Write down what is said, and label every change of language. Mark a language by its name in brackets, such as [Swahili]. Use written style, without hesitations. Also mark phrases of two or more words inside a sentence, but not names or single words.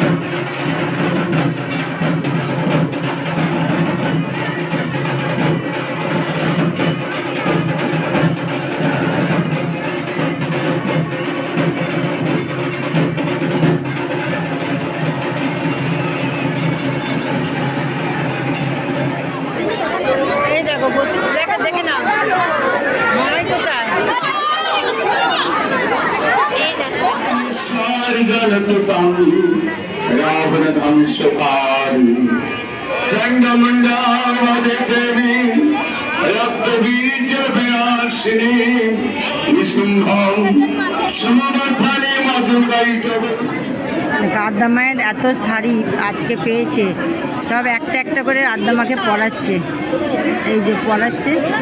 [Bangla] দেখে না মামাই কোথায়? [Sanskrit] रावण ध्वंसकारी चंडमुंडावधि देवी रक्त बीज विनाशिनी निशुंभं समुद्रफणी मधुकैटभ। [Bangla] আদ্যা মায়ের এত শাড়ি আজকে পেয়েছে, সব একটা একটা করে আদ্দামাকে পড়াচ্ছে, এই যে পড়াচ্ছে।